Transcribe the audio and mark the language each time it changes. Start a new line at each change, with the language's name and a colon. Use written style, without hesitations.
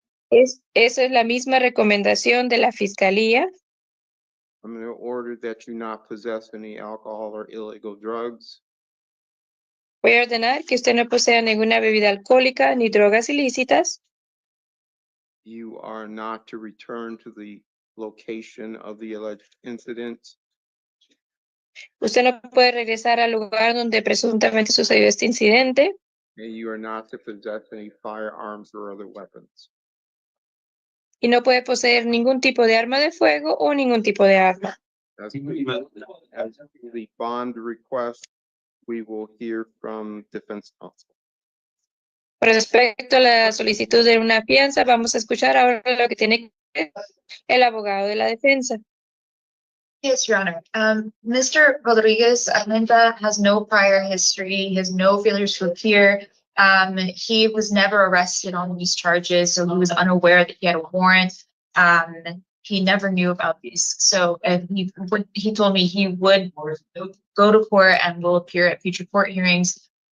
Spanish: Esa es la misma recomendación de la Fiscalía.
English: I'm going to order that you not possess any alcohol or illegal drugs.
Spanish: Voy a ordenar que usted no posea ninguna bebida alcohólica ni drogas ilícitas.
English: You are not to return to the location of the alleged incident.
Spanish: Usted no puede regresar al lugar donde presuntamente sucedió este incidente.
English: And you are not to possess any firearms or other weapons.
Spanish: Y no puede poseer ningún tipo de arma de fuego o ningún tipo de arma.
English: As the bond request, we will hear from defense counsel.
Spanish: Respecto a la solicitud de una fianza, vamos a escuchar ahora lo que tiene que decir el abogado de la defensa.
English: Yes, Your Honor. Mr. Rodriguez Armenta has no prior history, he has no failures to appear, He was never arrested on these charges, so he was unaware that he had a warrant. He never knew about these. So, and he told me he would go to court and will appear at future court hearings.